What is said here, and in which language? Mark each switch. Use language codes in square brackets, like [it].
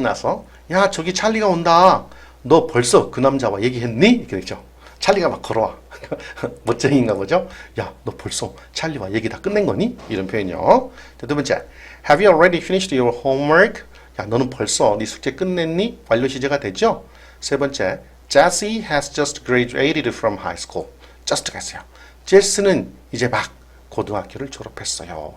[ko] 나서 야, 저기 찰리가 온다. 너 벌써 그 남자와 얘기했니? 이렇게 되죠. 찰리가 막 걸어와. 멋쟁이인가 보죠? 야, 너 벌써 찰리와 얘기 다 끝낸 거니? 이런 표현이요. 자, 두 번째. [en] Have you already finished your homework? [ko] 야, 너는 벌써 네 숙제 끝냈니? 완료 시제가 되죠? 세 번째. [en] Jesse has just graduated from high school. [ko] just가 있어요. 제스는 이제 막 고등학교를 졸업했어요.